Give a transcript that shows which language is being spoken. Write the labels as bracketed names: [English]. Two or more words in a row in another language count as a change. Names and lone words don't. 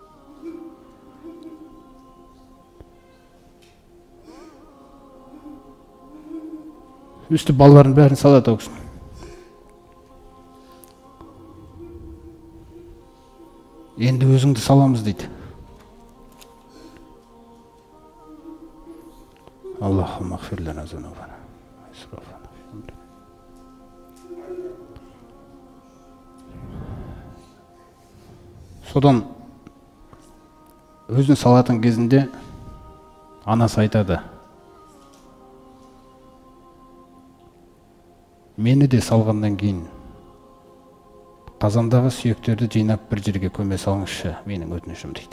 [Kazakh] Өстіп балаларын бәрін салады өксін. Енді өзіңді саламыз дейді. [Arabic] اللهم اغفر لنا ذنوبنا. [Kazakh] Содан өзін салатын кезінде анасы айтады. Мені де салғаннан кейін қазандағы сүйектерді жинап бір жерге көме салыңызшы, менің өтінішім дейді.